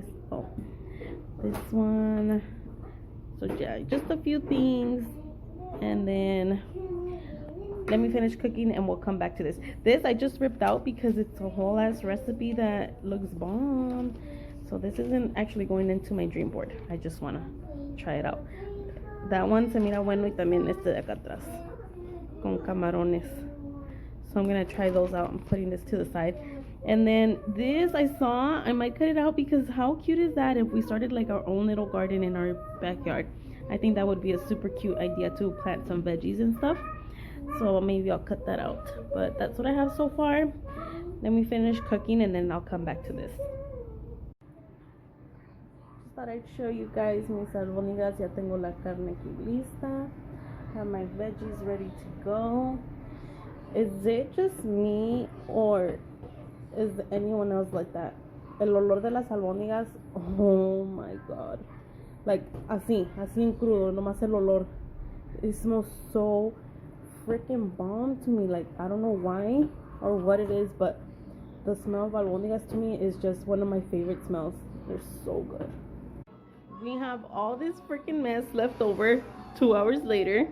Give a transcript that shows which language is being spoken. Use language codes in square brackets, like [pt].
[en] Oh, this one. So yeah, just a few things, and then let me finish cooking and we'll come back to this. This I just ripped out because it's a whole ass recipe that looks bomb. So this isn't actually going into my dream board. I just want to try it out. That one [es] se mira bueno, y también este de acá atrás con camarones. [en] So I'm going to try those out. I'm putting this to the side. And then this I saw, I might cut it out because how cute is that if we started like our own little garden in our backyard? I think that would be a super cute idea to plant some veggies and stuff. So maybe I'll cut that out, but that's what I have so far. Let me finish cooking and then I'll come back to this. Just thought I'd show you guys [es] mis albóndigas. Ya tengo la carne aquí lista. [en] Have my veggies ready to go. Is it just me or is anyone else like that? [es] El olor de las albóndigas, [en] oh my god. Like [es] así en crudo, nomás el olor. [en] It smells so freaking bomb to me. Like, I don't know why or what it is, but the smell of albóndigas to me is just one of my favorite smells. They're so good. We have all this freaking mess left over 2 hours later.